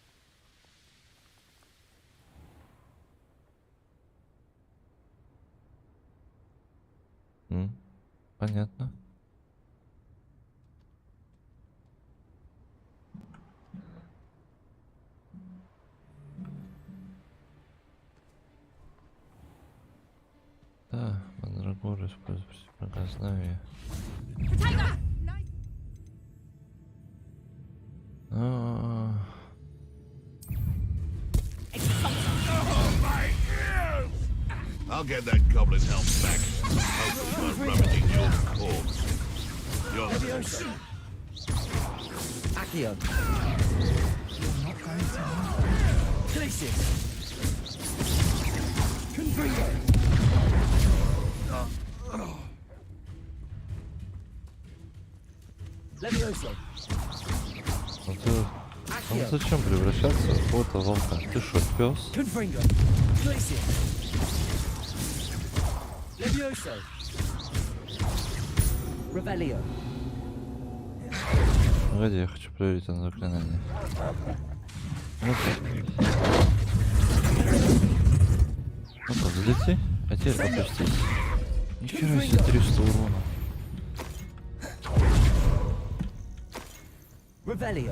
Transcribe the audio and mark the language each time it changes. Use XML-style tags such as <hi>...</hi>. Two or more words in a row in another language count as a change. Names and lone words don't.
<ru>Понятно. Да, мандрагору использую противогазнавие.</ru> <en>I'll get that goblin's help back. Hopefully by rummaging your corpse. You're Accio. You're not going to Glacius. Confringo. Levioso.</en> <ru>Он зачем превращаться в какого-то волка? Ты шо, пес? Confringo. Glacius. Levioso. Revelio. Погоди, я хочу проверить это заклинание. Ну-ка, взлети, а теперь опустись. Нихера себе 300 урона. Revelio.</ru>